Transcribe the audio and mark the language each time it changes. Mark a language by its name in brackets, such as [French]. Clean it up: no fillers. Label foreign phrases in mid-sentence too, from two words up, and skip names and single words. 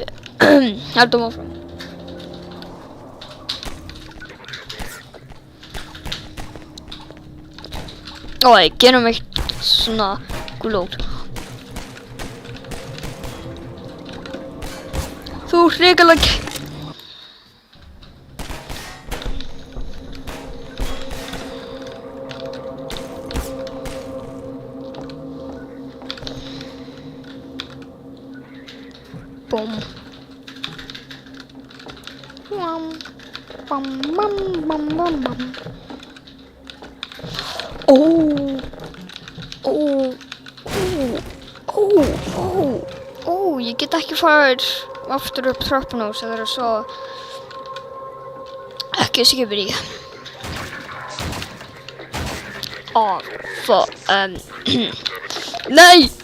[Icelandic] Heldum áfram. Gerum eitt svona glót. Þú hrikalega. Bom. Bam, bam, bam, bam, bam. Ég get ekki farið aftur upp tröppuna og það svo ekki Skibidi. Nei!